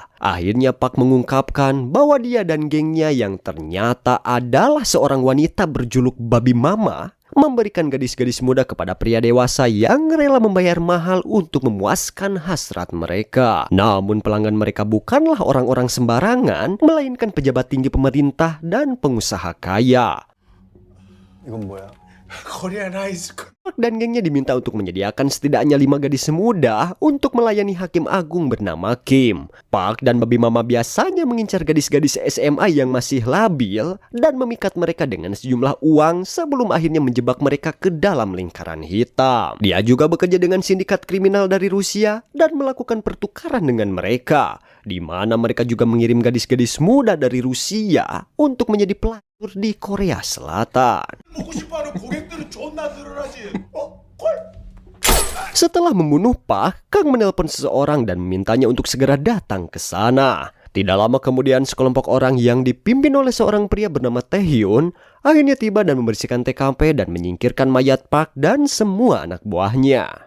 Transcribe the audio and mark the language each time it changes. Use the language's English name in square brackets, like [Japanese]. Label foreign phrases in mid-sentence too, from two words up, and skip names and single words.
[Indonesian] Akhirnya Park mengungkapkan bahwa dia dan gengnya yang ternyata adalah seorang wanita berjuluk Babi Mama memberikan gadis-gadis muda kepada pria dewasa yang rela membayar mahal untuk memuaskan hasrat mereka. Namun pelanggan mereka bukanlah orang-orang sembarangan, melainkan pejabat tinggi pemerintah dan pengusaha kaya. [Korean] 이건 뭐야? [English] Korean High School. [Indonesian] Park dan gengnya diminta untuk menyediakan setidaknya 5 gadis muda untuk melayani hakim agung bernama Kim. Park dan babi mama biasanya mengincar gadis-gadis SMA yang masih labil dan memikat mereka dengan sejumlah uang sebelum akhirnya menjebak mereka ke dalam lingkaran hitam. Dia juga bekerja dengan sindikat kriminal dari Rusia dan melakukan pertukaran dengan mereka, di mana mereka juga mengirim gadis-gadis muda dari Rusia untuk menjadi pelacur di Korea Selatan. [Korean] 먹고 싶어하는 고객들은 존나 늘어나지. [Indonesian] Setelah membunuh Park, Kang menelpon seseorang dan memintanya untuk segera datang ke sana. Tidak lama kemudian, sekelompok orang yang dipimpin oleh seorang pria bernama Taehyun akhirnya tiba dan membersihkan TKP dan menyingkirkan mayat Park dan semua anak buahnya.